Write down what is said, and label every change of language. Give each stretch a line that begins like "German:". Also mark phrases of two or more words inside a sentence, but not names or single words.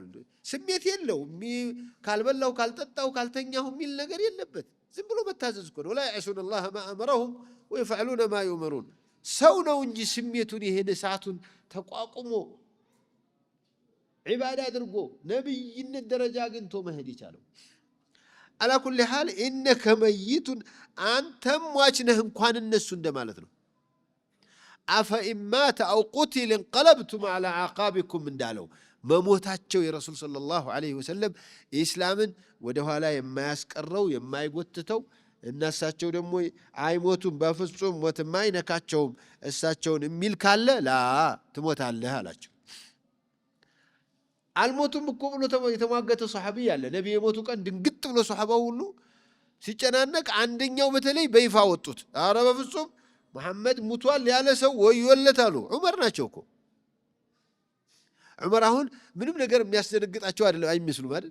Amharic: ስሜት የለው ካልበላው ካልጠጣው ካልተኛው የሚል ነገር የለበት። ዝም ብሎ መታዘዝ እኮ ነው። ላ
Arabic: يعصون الله ما امرهم ويفعلون ما يؤمرون
Amharic: ሰው ነው እንጂ ስሜቱን ይሄን እሳቱን ተቋቁሞ ዒባዳ አድርጎ ነብይነት ደረጃ አግኝቶ መሄድ ይቻላል።
Arabic: على كل حال انك ميت
Amharic: አንተም ሟች ነህ እንኳን እነሱ እንደማለት ነው።
Arabic: أفإن مات أو قتل انقلبتم على عقابكم
Amharic: እንዳለው መሞታቸው የረሱል
Arabic: صلى الله عليه وسلم
Amharic: ኢስላምን ወደ ኋላ የማያስቀረው የማይጎትተው እናሳቸው ደግሞ አይሞቱም በፍጹም ሞት የማይነካቸውም እሳቸውን የሚል ካለ ላ ትሞታለህ አላቸው። አልሞቱም እኮ ብሎ የተሟገተ ሱሐቢ ያለ ነብይ የሞቱ ቀን ድንግጥ ብሎ ሱሐባው ሁሉ ሲጨናነቅ አንደኛው በተለይ በይፋ ወጡት። ኧረ በፍጹም መሐመድ ሙቷል ያለ ሰው ወዮለት አሉ። ዑመር ናቸው እኮ ዑመር አሁን ምንም ነገር የሚያስደነግጣቸው አይደለም አይመስሉም አይደል?